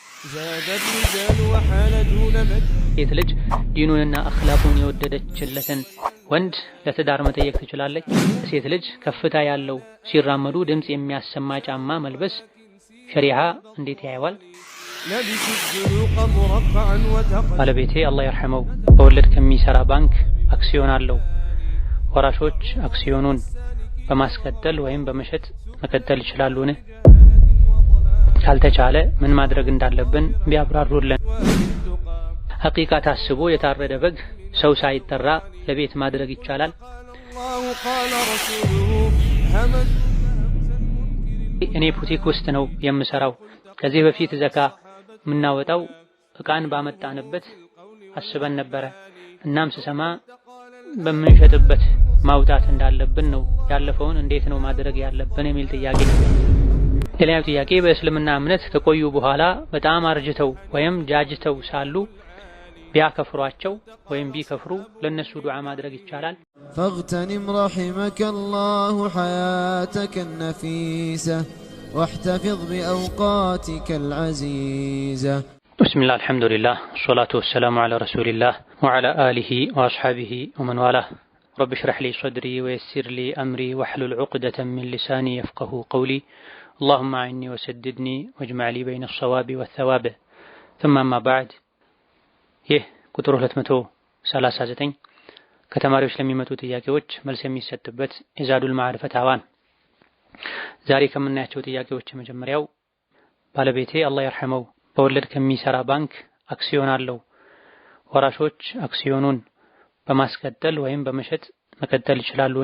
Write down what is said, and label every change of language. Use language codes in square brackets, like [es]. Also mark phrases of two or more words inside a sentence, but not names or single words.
[ar] زاد الرجال وحال دون مد [am] ሴት ልጅ ዲኑንና አኽላቁን የወደደችለትን ወንድ ለትዳር መጠየቅ ትችላለች። ሴት ልጅ ከፍታ ያለው ሲራመዱ ድምጽ የሚያሰማ ጫማ መልበስ ሸሪዓ እንዴት ያየዋል? [ar] لبس الزنوق مرفعا وتقل [am] ባለቤቴ አላህ ይርሐመው በወለድ ከሚሰራ ባንክ አክሲዮን አለው። ወራሾች አክሲዮኑን በማስቀጠል ወይም በመሸጥ መቀጠል ይችላሉን? ካልተቻለ ምን ማድረግ እንዳለብን ቢያብራሩልን። ሐቂቃ ታስቦ የታረደ በግ ሰው ሳይጠራ ለቤት ማድረግ ይቻላል? [ar] الله قال رسوله همل [am] እኔ ቡቲክ ውስጥ ነው የምሰራው። ከዚህ በፊት ዘካ የምናወጣው እቃን ባመጣንበት አስበን ነበረ። እናም ስሰማ በምንሸጥበት ማውጣት እንዳለብን ነው። ያለፈውን እንዴት ነው ማድረግ ያለብን የሚል ጥያቄ ነው። ሌላው ጥያቄ በእስልምና እምነት ከቆዩ በኋላ በጣም አርጅተው ወይም ጃጅተው ሳሉ ቢያከፍሯቸው ወይም ቢከፍሩ ለነሱ ዱዓ ማድረግ ይቻላል? [ar] فاغتنم رحمك الله حياتك النفيسة واحتفظ بأوقاتك العزيزة. بسم الله الحمد لله والصلاة والسلام على رسول الله وعلى آله وأصحابه ومن والاه. رب اشرح لي صدري ويسر لي أمري واحلل عقدة من لساني يفقه قولي. اللهم أعني وسددني واجمع لي بين الصواب والثواب. ثم أما بعد. [am] ይህ ቁጥር 239 ከተማሪዎች ለሚመጡ ጥያቄዎች መልስ የሚሰጥበት ኢዛዱል ማዕሪፈ ታዋን። ዛሬ ከምናያቸው ጥያቄዎች የመጀመሪያው ባለቤቴ አላህ ይርሐመው በወለድ ከሚሰራ ባንክ አክሲዮን አለው። ወራሾች አክሲዮኑን በማስቀጠል ወይም በመሸጥ መቀጠል ይችላሉን?